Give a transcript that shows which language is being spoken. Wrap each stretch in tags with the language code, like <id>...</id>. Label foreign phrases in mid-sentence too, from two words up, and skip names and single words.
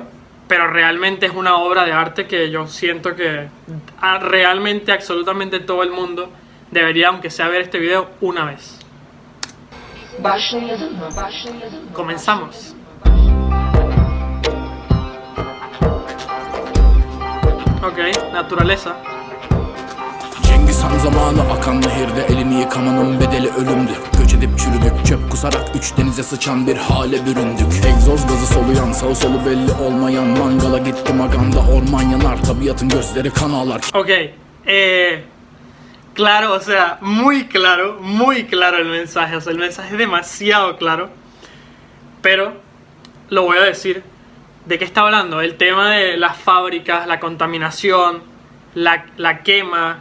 <es>Pero realmente es una obra de arte que yo siento que realmente absolutamente todo el mundo debería, aunque sea, ver este video una vez. Comenzamos. Ok, naturaleza.</es> <tr>Cengiz Han zamanı akan nehirde elini yıkamanın bedeli ölümdü. Göç edip çürüdük, çöp kusarak 3 denize sıçan bir hale büründük. Egzoz gazı soluyan, sağı solu belli olmayan, mangala gitti maganda, orman yanar, tabiatın gözleri kan ağlar.</tr> <es>Ok, claro, o sea, muy claro el mensaje. O sea, el mensaje es demasiado claro. Pero lo voy a decir. ¿De qué está hablando? El tema de las fábricas, la contaminación, la quema.</es>